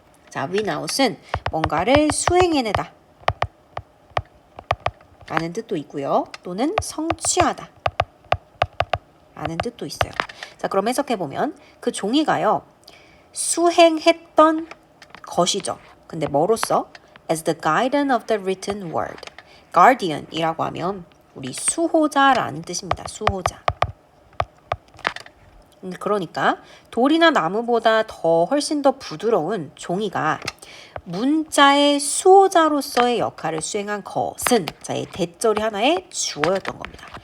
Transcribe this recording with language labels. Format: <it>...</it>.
<ko>자, win out은 뭔가를 수행해내다 라는 뜻도 있고요. 또는 성취하다 라는 뜻도 있어요. 자, 그럼 해석해보면 그 종이가요. 수행했던 것이죠. 근데 뭐로써?</ko> <en>As the guardian of the written word.</en> <ko>guardian이라고 하면 우리 수호자라는 뜻입니다. 수호자. 그러니까 돌이나 나무보다 더 훨씬 더 부드러운 종이가 문자의 수호자로서의 역할을 수행한 것은 자의 대절이 하나의 주어였던 겁니다.</ko>